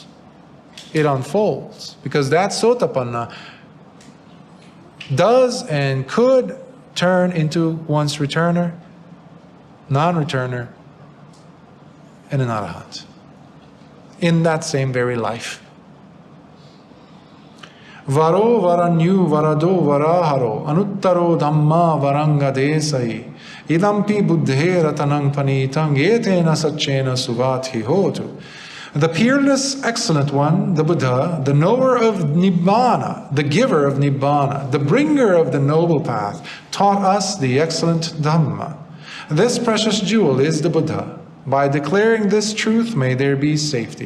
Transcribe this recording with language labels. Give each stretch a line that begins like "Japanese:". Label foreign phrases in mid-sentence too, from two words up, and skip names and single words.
English: It unfolds, because that Sotapanna does and could turn into one's returner, non-returner, and an arahant in that same very life.
Pali: Varo varanyu varado varaharo anuttaro dhamma varanga desai idampi buddhe ratanang panitang etena satchena suvati hotu.
English: The peerless excellent one, the Buddha, the knower of Nibbana, the giver of Nibbana, the bringer of the noble path, taught us the excellent Dhamma. This precious jewel is the Buddha. By declaring this truth, may there be safety.